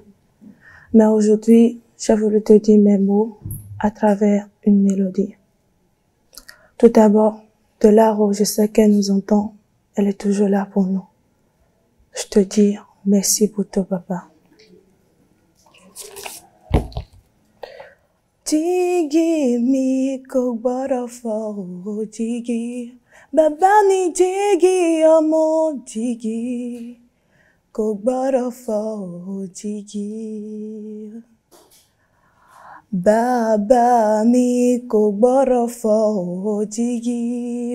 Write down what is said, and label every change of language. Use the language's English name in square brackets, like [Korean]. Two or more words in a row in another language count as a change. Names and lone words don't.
[French] Mais aujourd'hui, j'ai voulu te dire mes mots à travers une mélodie. Tout d'abord, de là où je sais qu'elle nous entend, elle est toujours là pour nous. Je te dis merci pour tout papa. [Yoruba] Jigi mi kò gbọ́dọ̀ fọ́ o jigi, bàbá ni jigi ọmọ jigi. kò gbọ́dọ̀ fọ́ òjìji. Bàbá mi kò gbọ́dọ̀ fọ́ òjìji.